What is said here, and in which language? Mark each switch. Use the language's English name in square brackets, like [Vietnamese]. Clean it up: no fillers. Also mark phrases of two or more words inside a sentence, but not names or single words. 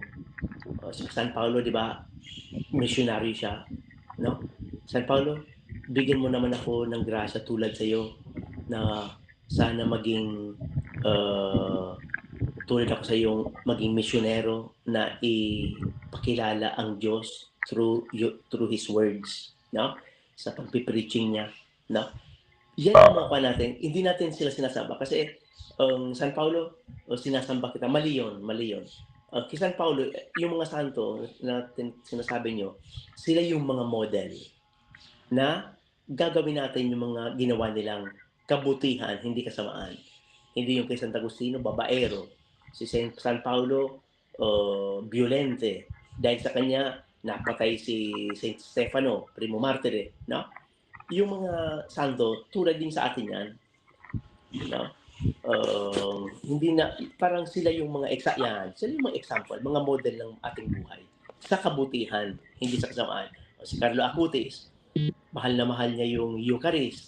[Filipino] San Paulo, di ba, missionary siya. No? San Paulo, bigyan mo naman ako ng grasya tulad sa iyo na sana maging tulad ako sa iyong maging misyonero na ipakilala ang Diyos [English] through His words, [Filipino] no? Sa pagpipreaching niya, no? Yan ang mga natin. Hindi natin sila sinasamba kasi San Paulo, sinasamba kita. Mali yun. Kay San Paulo, yung mga santo na sinasabi nyo, sila yung mga model na gagawin natin yung mga ginawa nilang kabutihan, hindi kasamaan. Hindi yung kay San Agustino, babaero. Si San Paulo, violente. Dahil sa kanya, napatay si Saint Stefano, [Italian] primo martire. [Filipino] No? Yung mga santo, tulad din sa atin yan. No? Hindi na, parang sila yung mga sila yung mga example, mga model ng ating buhay. Sa kabutihan, hindi sa kasamaan. Si Carlo Acutis, mahal na mahal niya yung Eucharist.